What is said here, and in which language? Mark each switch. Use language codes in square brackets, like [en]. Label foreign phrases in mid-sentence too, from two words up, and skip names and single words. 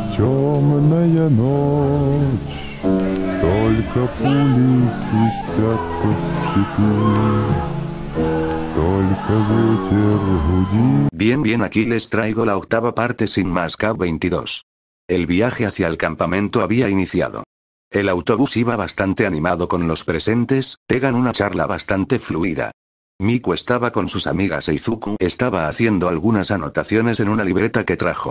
[ru] Темная ночь, только пули свистят по степи, только ветер гудит. [es] Bien, aquí les traigo la octava parte sin más K22. El viaje hacia el campamento había iniciado. El autobús iba bastante animado con los presentes, tengan una charla bastante fluida. Miku estaba con sus amigas e Izuku estaba haciendo algunas anotaciones en una libreta que trajo.